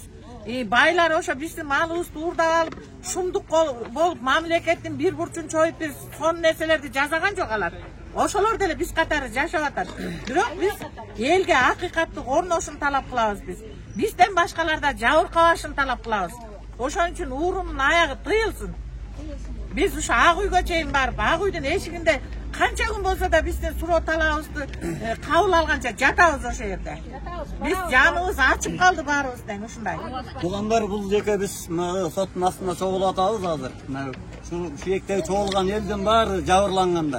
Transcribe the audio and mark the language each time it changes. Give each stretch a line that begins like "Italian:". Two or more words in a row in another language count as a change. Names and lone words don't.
Kyrgyz: Байлар ошо биздин малыбызды уурдап алып, шумдук болуп мамлекеттин бир бурчун чоюп биз сон нерселерди жасаган жок алар. Ошолор деле биз катары жашап атат. Бирок биз элге акыйкаттык орношун талап кылабыз биз. Бизден башкаларда жабыркабашын талап кылабыз. Ошон үчүн уурунун аягы тыйылсын. Биз ушу Ак үйгө чейин барып, Ак үйдүн эшигинде канча күн болсо да биздин суроо талабыбызды кабыл алганча жатабыз ошол жерде. Биз жаныбыз ачып калды баарыбыз тең ушундай. Туугандар, бул жерге биз соттун астында чогулуп атабыз азыр. Şu жектеги чогулган элдин баары жабырлангандар.